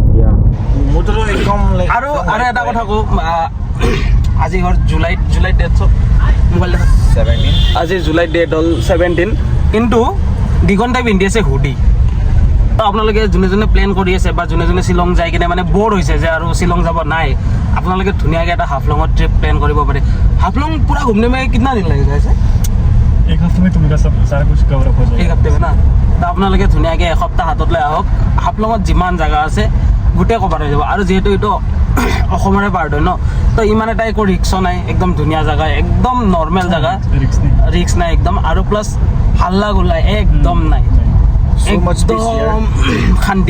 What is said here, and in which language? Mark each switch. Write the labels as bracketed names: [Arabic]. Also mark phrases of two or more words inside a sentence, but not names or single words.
[Assamese] আৰু এটা কথা কওঁ, আজি হ'ল জুলাইত ডেট, চব মোবাইল দেখা 17, আজি জুলাইত ডেট হ'ল 17, কিন্তু দিগন্তাই পিন্ধি আছে হুডি। তো আপোনালোকে যোনে প্লেন কৰি আছে বা যোনে শ্বিলং যাই কিনে মানে ব'ৰ হৈছে যে আৰু শ্বিলং যাব নাই, আপোনালোকে ধুনীয়াকৈ এটা হাফলঙৰ ট্ৰিপ প্লেন কৰিব পাৰে। [Hindi] हाफलोंग पूरा घूमने में कितना दिन लगेगा ऐसे? एक हफ्ते में तुम्हारा सब सारा कुछ कवर अप हो जाएगा। एक हफ्ते में ना? [Assamese] तो আপোনালোকে ধুনীয়াকৈ এসপ্তাহ হাতত লৈ আহক, হাফলঙত যিমান জেগা আছে গোটেই কভাৰ হৈ যাব। আৰু যিহেতু এইটো অসমৰে পাৰ্ট হয় ন, তো ইমান এটা একো ৰিক্সো নাই, একদম ধুনীয়া জেগা, একদম নৰ্মেল জেগা, ৰিক্স নাই একদম। আৰু প্লাছ হাল্লা গোল্লা একদম নাই, একদম শান্তি।